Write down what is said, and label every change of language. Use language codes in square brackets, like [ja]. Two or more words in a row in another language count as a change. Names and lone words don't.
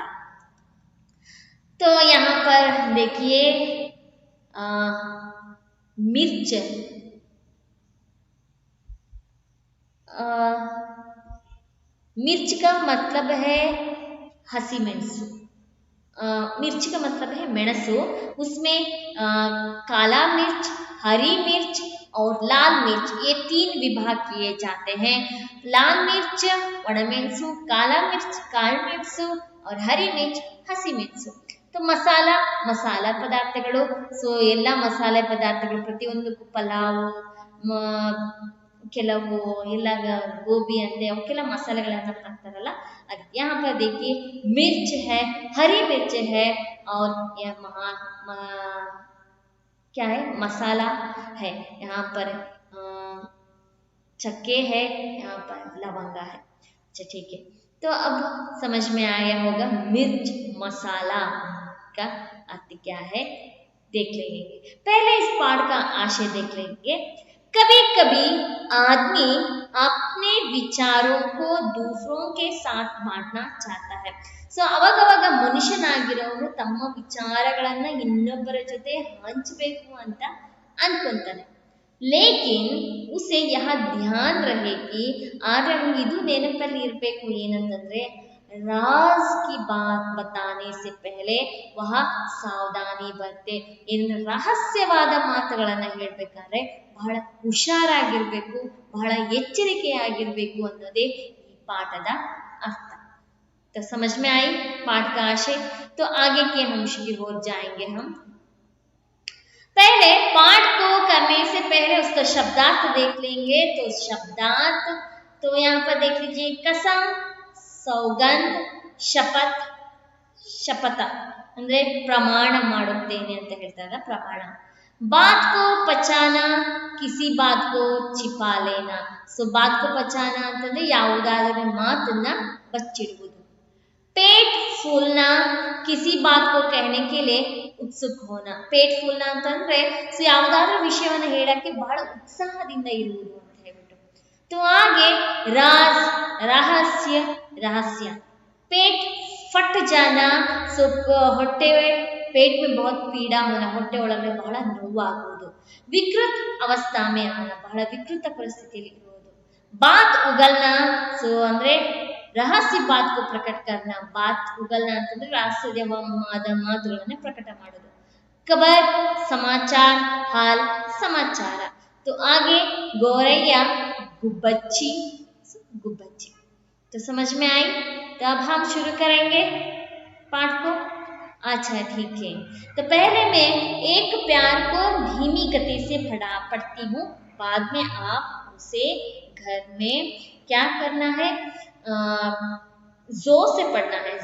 [hi] तो यहाँ पर देखिए मिर्च, मिर्च का मतलब है [kn] ಹಸಿ ಮೆಣಸು. [hi] मिर्च का मतलब है मेणसु. उसमें काला मिर्च, हरी मिर्च और लाल मिर्च, ये 3 विभाग किए जाते हैं. लाल मिर्च ಒಣಮೆಣಸು, काला मिर्च [kn] ಕಾಳು ಮೆಣಸು [hi] और हरी मिर्च [kn] ಹಸಿ ಮೆಣಸು. तो ಮಸಾಲ, ಮಸಾಲಾ ಪದಾರ್ಥಗಳು. ಸೊ ಎಲ್ಲ ಮಸಾಲೆ ಪದಾರ್ಥಗಳು ಪ್ರತಿಯೊಂದಕ್ಕೂ ಪಲಾವ್, ಕೆಲವು ಎಲ್ಲ ಗೋಬಿ ಅಂತೆ ಅವಕ್ಕೆಲ್ಲ ಮಸಾಲೆಗಳನ್ನ ಹಾಕ್ತಾರಲ್ಲ ಅದು. [hi] यहाँ पर देखिए मिर्च है, हरी मिर्च है और यह क्या है मसाला है. यहाँ पर चक्के है, यहाँ पर लवंगा है. अच्छा ठीक है, तो अब समझ में आया होगा मिर्च मसाला का अर्थ क्या है, देख लेंगे. पहले इस पाठ का आशय देख लेंगे. कभी कभी आदमी अपने विचारों को दूसरों के साथ बांटना चाहता है. [kn] ಸೊ ಅವಾಗ ಮನುಷ್ಯನಾಗಿರೋನು ತಮ್ಮ ವಿಚಾರಗಳನ್ನ ಇನ್ನೊಬ್ಬರ ಜೊತೆ ಹಂಚಬೇಕು ಅಂತ ಅನ್ಕೊಂತಾನೆ. [hi] लेकिन उसे यह ध्यान रहे कि, [kn] ಆದ್ರೆ ನಮ್ಗೆ ಇದು ನೆನಪಲ್ಲಿ ಇರ್ಬೇಕು ಏನಂತಂದ್ರೆ [hi] राज़ की बात बताने से पहले वह सावधानी बरते. [kn] ಏನು ರಹಸ್ಯವಾದ ಮಾತುಗಳನ್ನ ಹೇಳ್ಬೇಕಾದ್ರೆ ಬಹಳ ಹುಷಾರಾಗಿರ್ಬೇಕು, ಬಹಳ ಎಚ್ಚರಿಕೆಯಾಗಿರ್ಬೇಕು ಅನ್ನೋದೇ ಈ ಪಾಠದ अर्थ. [hi] तो समझ में आई पाठ का आशय. तो आगे के अंश की ओर जाएंगे हम. पहले पाठ को करने से पहले उसका शब्दार्थ देख लेंगे. तो शब्दार्थ तो यहाँ पर देख लीजिए कसम, सौगंध, शपथ. [kn] ಶಪಥ ಅಂದ್ರೆ ಪ್ರಮಾಣ ಮಾಡುತ್ತೇನೆ ಅಂತ ಹೇಳ್ತಾರಲ್ಲ, ಪ್ರಮಾಣ. [hi] बात को पचाना, किसी बात को छिपा लेना. [kn] ಸೊ [hi] बात को पचाना [kn] ಅಂತಂದ್ರೆ ಯಾವುದಾದರೂ ಮಾತನ್ನ ಬಚ್ಚಿಡುವುದು. [hi] पेट फूलना, किसी बात को कहने के लिए उत्सुक होना. पेट फूलना [kn] ಅಂತಂದ್ರೆ ಸೊ ಯಾವುದಾದರೂ ವಿಷಯವನ್ನ ಹೇಳಕ್ಕೆ ಬಹಳ ಉತ್ಸಾಹದಿಂದ ಇರುವುದು ಅಂತ ಹೇಳ್ಬಿಟ್ಟು. [hi] तो आगे राज, रहस्य, रहस्य. पेट फट जाना, ಸೊ ಹೊಟ್ಟೆ पेट में बहुत पीड़ा होना, [kn] ಹೊಟ್ಟೆ ಒಳಗಡೆ ಬಹಳ ನೋವಾಗುವುದು. [hi] विकृत अवस्था में आना, [kn] ಬಹಳ ವಿಕೃತ ಪರಿಸ್ಥಿತಿಯಲ್ಲಿ ಇರುವುದು. [hi] बात उगलना, [kn] ಸೊ ಅಂದ್ರೆ ರಹಸ್ಯ [hi] बात को प्रकट करना. बात उगलना [kn] ಅಂತಂದ್ರೆ ರಹಸ್ಯವಾದ ಮಾತುಗಳನ್ನ ಪ್ರಕಟ ಮಾಡೋದು. [hi] खबर, समाचार, हाल, समाचार. तो आगे गौरैया, [kn] ಗುಬ್ಬಚ್ಚಿ, ಗುಬ್ಬಚ್ಚಿ. [hi] तो समझ में आई. तो अब हम शुरू करेंगे पाठ को. अच्छा ठीक है, तो पहले मैं एक प्यार को धीमी गति से पढ़ती हूँ, बाद में आप उसे घर में क्या करना है, जोर से पढ़ना है.